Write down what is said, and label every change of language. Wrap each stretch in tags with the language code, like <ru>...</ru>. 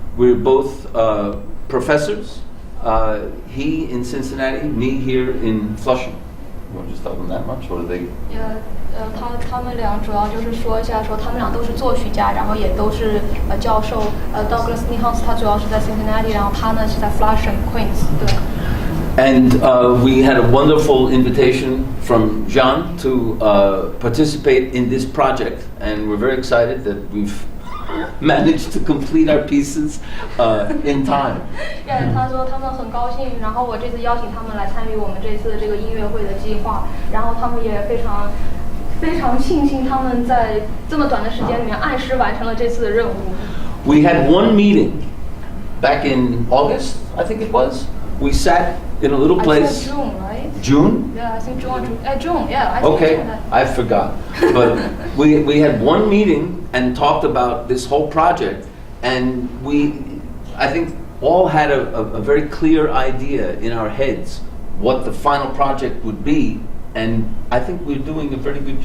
<en>We're both professors. He in Cincinnati, me here in Flushing. You want to just tell them that much, or do they? Yeah.</en> <zh>他们俩主要就是说一下，说他们俩都是作曲家，然后也都是教授。 Douglas Neans 他主要是在 Cincinnati， 然后他呢是在 Flushing Queens。对。</zh> <en>And we had a wonderful invitation from Jean to participate in this project, and we're very excited that we've managed to complete our pieces in time.</en> <zh>他说他们很高兴，然后我这次邀请他们来参与我们这次这个音乐会的计划，然后他们也非常庆幸他们在这么短的时间里面按时完成了这次的任务。</zh> <en>We had one meeting back in August, I think it was. We sat in a little place. June, right? June? Yeah, I think June. June, yeah. I think okay, that. I forgot. But we had one meeting and talked about this whole project, and I think, all had a very clear idea in our heads what the final project would be, and I think we're doing a very good.</en>